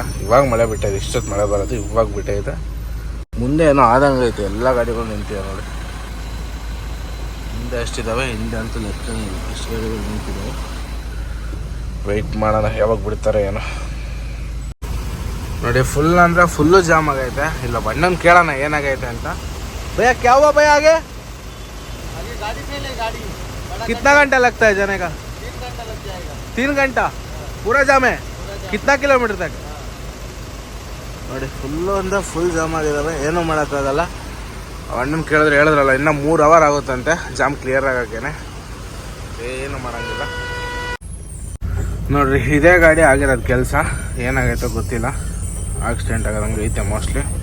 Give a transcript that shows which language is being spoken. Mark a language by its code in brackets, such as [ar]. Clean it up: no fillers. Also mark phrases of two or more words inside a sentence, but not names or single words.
[kn] ಇವಾಗ ಮಳೆ ಬಿಟ್ಟೈತೆ, ಇಷ್ಟೊತ್ತು ಮಳೆ ಬರೋದು ಇವಾಗ ಬಿಟ್ಟೈತೆ. ಮುಂದೆ ಏನೋ ಆದಂಗೆ ಐತೆ, ಎಲ್ಲ ಗಾಡಿಗಳು ನಿಂತಿವೆ ನೋಡಿ. ಹಿಂದೆ ಅಷ್ಟಿದ್ದಾವೆ, ಹಿಂದೆ ಅಂತೂ ಲೆಕ್ಕನೇ ಇಲ್ಲ, ಅಷ್ಟು ಗಾಡಿಗಳು ನಿಂತಿದ್ದಾವೆ. ವೆಯ್ಟ್ ಮಾಡೋಣ ಯಾವಾಗ ಬಿಡ್ತಾರೆ ಏನೋ ನೋಡಿ. ಫುಲ್ ಅಂದರೆ [en] full jam [kn] ಆಗೈತೆ. ಇಲ್ಲ ಬಣ್ಣನ ಕೇಳೋಣ ಏನಾಗೈತೆ ಅಂತ. [hi] भैया क्या हुआ भैया आगे कितना घंटा लगता है जाने का? 3 घंटा पूरा जाम है. कितना किलोमीटर तक? [kn] ನೋಡಿ ಫುಲ್ಲು ಅಂದರೆ [en] full jam [kn] ಆಗಿದ್ದಾವೆ. ಏನೂ ಮಾಡೋಕ್ಕಾಗಲ್ಲ. ಅಣ್ಣನ ಕೇಳಿದ್ರೆ ಹೇಳಿದ್ರಲ್ಲ ಇನ್ನೂ 3 ಅವರ್ ಆಗುತ್ತಂತೆ [en] jam clear [kn] ಆಗೋಕ್ಕೇನೆ. ಏನು ಮಾಡೋಂಗಿಲ್ಲ ನೋಡ್ರಿ. ಇದೇ ಗಾಡಿ ಆಗಿರೋದು ಕೆಲಸ. ಏನಾಗೈತೋ ಗೊತ್ತಿಲ್ಲ, ಆಕ್ಸಿಡೆಂಟ್ ಆಗೋದಂಗೆ ಐತೆ ಮೋಸ್ಟ್ಲಿ.